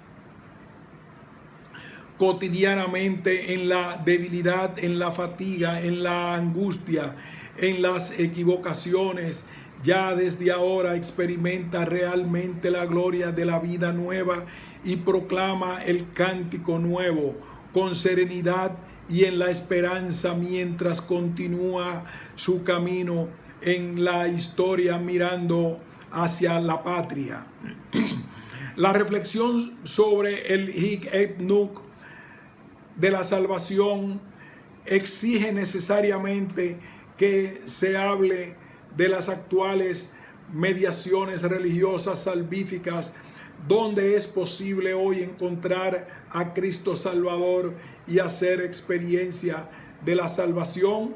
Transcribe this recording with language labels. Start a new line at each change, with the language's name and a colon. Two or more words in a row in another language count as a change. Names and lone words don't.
Spanish: cotidianamente en la debilidad, en la fatiga, en la angustia, en las equivocaciones, ya desde ahora experimenta realmente la gloria de la vida nueva y proclama el cántico nuevo con serenidad y en la esperanza mientras continúa su camino en la historia mirando hacia la patria. La reflexión sobre el
Latin: hic et nunc
Spanish: de la salvación exige necesariamente que se hable de las actuales mediaciones religiosas salvíficas, donde es posible hoy encontrar a Cristo Salvador y hacer experiencia de la salvación.